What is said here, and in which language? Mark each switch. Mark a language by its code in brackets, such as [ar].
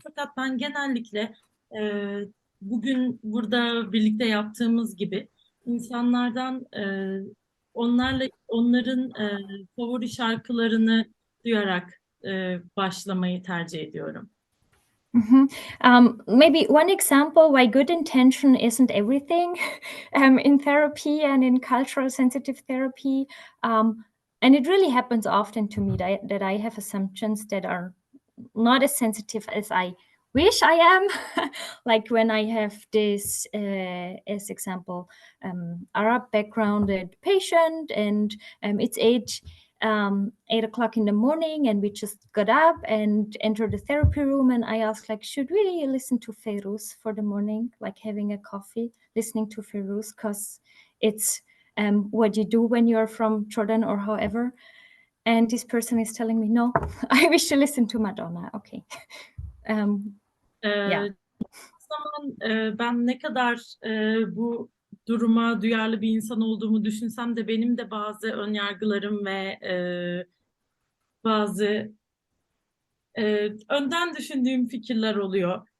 [tr] Fakat ben genellikle bugün burada birlikte yaptığımız gibi insanlardan onların favori şarkılarını duyarak başlamayı tercih ediyorum. [en] Maybe one example why good intention isn't everything in therapy and in cultural sensitive therapy. And it really happens often to me that I have assumptions that are not as sensitive as I wish I am. Like when I have this, as example, Arab backgrounded patient and it's 8 o'clock in the morning and we just got up and entered the therapy room and I asked like, should we listen to Feiruz for the morning, like having a coffee, listening to Feiruz because it's what you do when you're from Jordan or however. And this person is telling me, no, I wish to listen to Madonna. Okay. Yeah. [tr] Zaman ben ne kadar bu duruma duyarlı bir insan olduğumu düşünsem de benim de bazı önyargılarım ve bazı önden düşündüğüm fikirler oluyor.